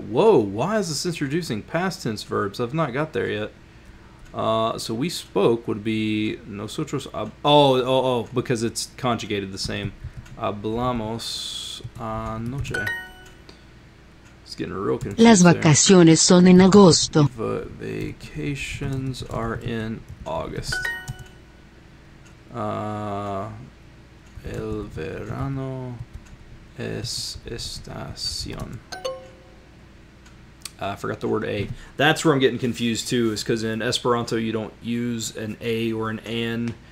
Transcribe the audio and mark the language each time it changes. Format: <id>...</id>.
<en>Whoa, why is this introducing past tense verbs? I've not got there yet. So we spoke would be nosotros. Because it's conjugated the same.</en> <es>Hablamos anoche.</es> <en>It's getting real confusing.</en> <es>Las vacaciones son en agosto.</es> <en>Vacations are in August.</en> <es>El verano es estación.</es> <en>I forgot the word a. That's where I'm getting confused too, is because in Esperanto you don't use an a or an an.</en>